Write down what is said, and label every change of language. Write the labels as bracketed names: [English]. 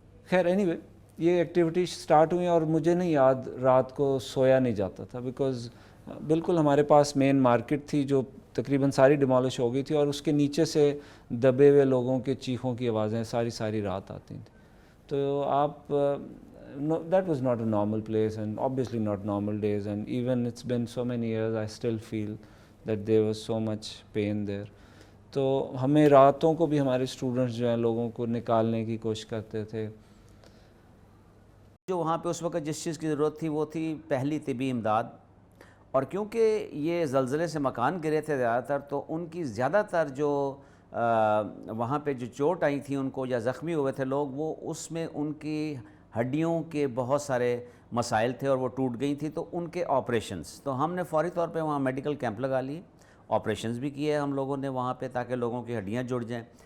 [Urdu] خیر any way یہ activity start ہوئی، اور مجھے نہیں یاد رات کو سویا نہیں جاتا تھا، بیکاز بالکل ہمارے پاس مین مارکیٹ تھی جو تقریباً ساری ڈیمالش ہو گئی تھی، اور اس کے نیچے سے دبے ہوئے لوگوں کے چیخوں کی آوازیں ساری رات آتی تھیں. تو آپ [English] that was not a normal place, and obviously not normal days, and even it's been so many years I still feel that there was so much pain there. [Urdu] تو ہمیں راتوں کو بھی ہمارے اسٹوڈنٹس جو ہیں لوگوں کو نکالنے کی کوشش کرتے تھے. جو وہاں پہ اس وقت جس چیز کی ضرورت تھی وہ تھی پہلی طبی امداد، اور کیونکہ یہ زلزلے سے مکان گرے تھے زیادہ تر، تو ان کی زیادہ تر جو وہاں پہ جو چوٹ آئی تھی ان کو یا زخمی ہوئے تھے لوگ، وہ اس میں ان کی ہڈیوں کے بہت سارے مسائل تھے اور وہ ٹوٹ گئی تھی، تو ان کے آپریشنز، تو ہم نے فوری طور پہ وہاں میڈیکل کیمپ لگا لیے، آپریشنز بھی کیے ہم لوگوں نے وہاں پہ تاکہ لوگوں کی ہڈیاں جڑ جائیں.